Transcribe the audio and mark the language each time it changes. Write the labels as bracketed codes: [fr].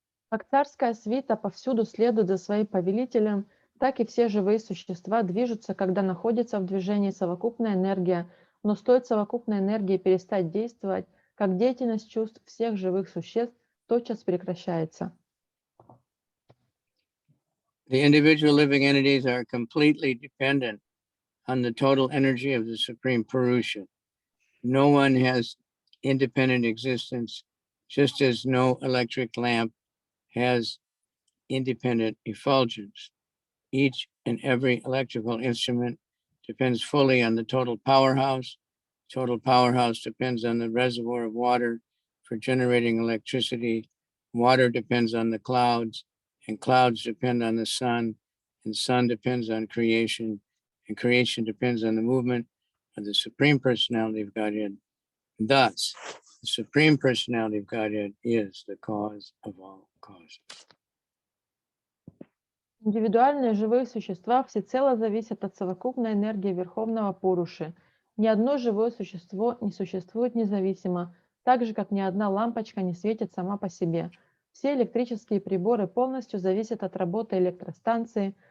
[ru] Как царская свита повсюду следует за своим повелителем, так и все живые существа движутся, когда находится в движении совокупная энергия, но стоит совокупной энергии перестать действовать, как деятельность чувств всех живых существ тотчас прекращается. [en] The individual living entities are completely dependent on the total energy of the Supreme Purusha. No one has independent existence, just as no electric lamp has independent effulgence. Each and every electrical instrument depends fully on the total powerhouse. Total powerhouse depends on the reservoir of water for generating electricity. Water depends on the clouds, and clouds depend on the sun, and sun depends on creation, and creation depends on the movement of the Supreme Personality of Godhead. Thus, the Supreme Personality of Godhead is the cause of all causes. [ru] Индивидуальные живые существа всецело зависят от совокупной энергии Верховного Пуруши. Ни одно живое существо не существует независимо, так же, как ни одна лампочка не светит сама по себе. Все электрические приборы полностью зависят от работы электростанции.